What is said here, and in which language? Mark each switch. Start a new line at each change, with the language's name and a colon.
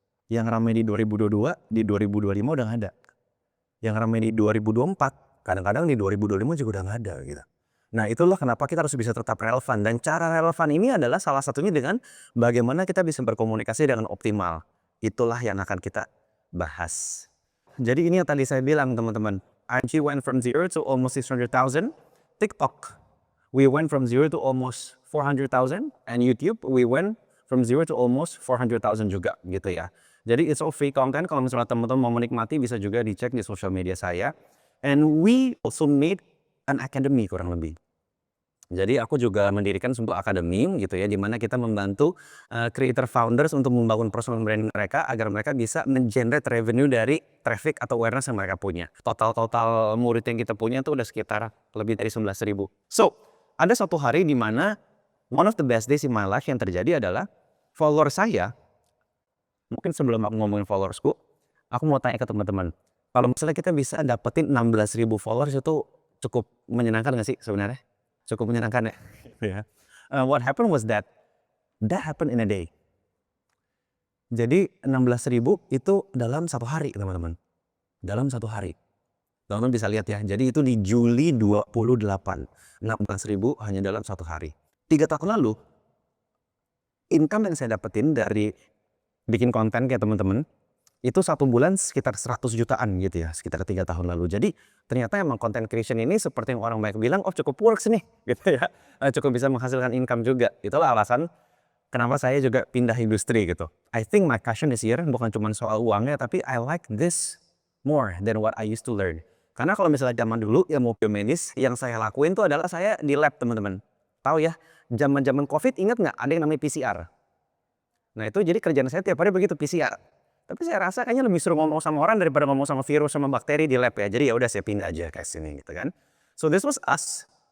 Indonesian: Yang ramai di 2022, di 2025 udah nggak ada. Yang ramai di 2024, kadang-kadang di 2025 juga udah nggak ada gitu. Nah itulah kenapa kita harus bisa tetap relevan. Dan cara relevan ini adalah salah satunya dengan bagaimana kita bisa berkomunikasi dengan optimal. Itulah yang akan kita bahas. Jadi ini yang tadi saya bilang teman-teman.
English: IG went from 0 to almost 600,000. TikTok, we went from 0 to almost 400,000. And YouTube, we went from 0 to almost 400,000
Indonesian: juga gitu ya. Jadi
English: it's all free content.
Indonesian: Kalau misalnya teman-teman mau menikmati bisa juga dicek di social media saya.
English: And we also made an academy
Indonesian: kurang lebih. Jadi aku juga mendirikan sebuah akademi gitu ya, di mana kita membantu creator founders untuk membangun personal branding mereka agar mereka bisa men-generate revenue dari traffic atau awareness yang mereka punya. Total murid yang kita punya tuh udah sekitar lebih dari 11.000. So, ada satu hari di mana
English: one of the best days in my life
Indonesian: yang terjadi adalah follower saya, mungkin sebelum aku ngomongin followersku, aku mau tanya ke teman-teman, kalau misalnya kita bisa dapetin 16.000 followers itu cukup menyenangkan nggak sih sebenarnya? Cukup menyenangkan ya. Ya.
English: What happened was that happened in a day.
Indonesian: Jadi 16.000 itu dalam 1 hari teman-teman. Dalam 1 hari. Teman-teman bisa lihat ya. Jadi itu di Juli 28. 16.000 hanya dalam 1 hari. 3 tahun lalu, income yang saya dapetin dari bikin konten kayak teman-teman, itu 1 bulan sekitar 100 jutaan gitu ya, sekitar 3 tahun lalu. Jadi ternyata emang content creation ini seperti yang orang banyak bilang, oh cukup works nih gitu ya, cukup bisa menghasilkan income juga. Itulah alasan kenapa saya juga pindah industri gitu.
English: I think my passion is here,
Indonesian: bukan cuma soal uangnya, tapi
English: I like this more than what I used to learn.
Indonesian: Karena kalau misalnya zaman dulu ilmu biomedis yang saya lakuin tuh adalah saya di lab teman-teman. Tahu ya, zaman-zaman COVID ingat nggak ada yang namanya PCR? Nah itu jadi kerjaan saya tiap hari begitu, PCR. Tapi saya rasa kayaknya lebih seru ngomong sama orang daripada ngomong sama virus sama bakteri di lab ya. Jadi ya udah saya pindah aja ke sini gitu kan.
English: So this was us.